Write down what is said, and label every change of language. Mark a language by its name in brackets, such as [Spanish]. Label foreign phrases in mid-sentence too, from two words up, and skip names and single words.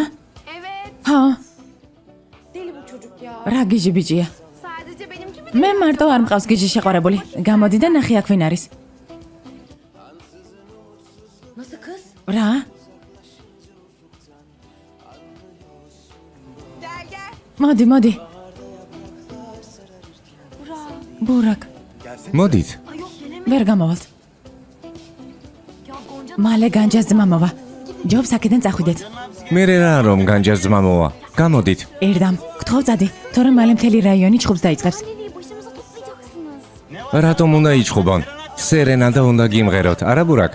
[Turkish] Evet. [Georgian] ჰა, [Turkish] Deli bu çocuk ya. [Georgian] რა გიჟი ბიჭია. [Turkish] Sadece benimki mi? [Georgian] მე მარტო არ მყავს გიჟი შეყვარებული. გამოდი და ნახე აქ ვინ არის. [Turkish] Nasıl kız? [Georgian] რა? [Turkish] Gel gel. [Georgian] მოდი, მოდი. Burak. ბურაკ, მოდით. [Turkish] Ay yok gelemedim. [Georgian] ვერ გამოვალთ. [Turkish] Ya Gonca [Georgian] მალე განჯას ძმა მოვა. ჯობს აქედან წახვიდეთ. მე რა რომ განჯას ძმა მოვა. გამოდით. ერდამ, გთხოვ წადი, თორემ მალე მთელი რაიონი ჩხუბს დაიწყებს. [Turkish] neyi başımıza toplayacaksınız? [Georgian] რატომ უნდა იჩხუბონ? სერენადა უნდა გიმღეროთ, არა ბურაკ?